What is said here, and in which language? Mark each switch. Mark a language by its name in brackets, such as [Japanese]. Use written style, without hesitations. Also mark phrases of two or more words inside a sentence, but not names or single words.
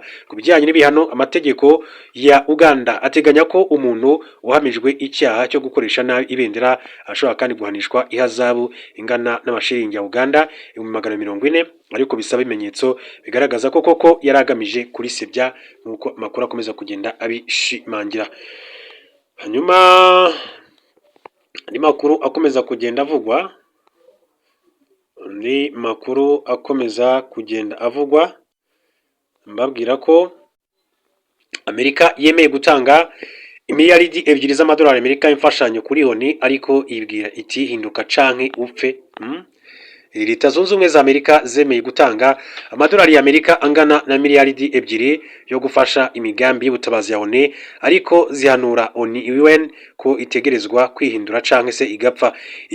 [Kinyarwanda] Ku bijyanye n'ibihano, amategeko ya Uganda ateganya ko umuntu uhamijwe icyaha cyo gukoresha nabi ibendera ashobora kandi guhanishwa ihazabu ingana n'amashiringi ya Uganda 440, ariko bisaba ibimenyetso bigaragaza ko koko yari agamije kurisebya, nk'uko amakuru akomeza kugenda abishimangira. Hanyuma andi makuru akomeza kugenda avugwa, mbabwira ko Amerika yemeye gutanga miliyaridi 2 z'amadolari Amerika imfashanyo kuri ONU, ariko ibwira iti hinduka canke upfe. Leta Zunze Ubumwe za Amerika zemeye gutanga amadolari ya Amerika angana na miliyaridi 2 yo gufasha imigambi y'ubutabazi ya ONU, ariko zihanura ONU ko itegerezwa kwihindura canke se igapfa.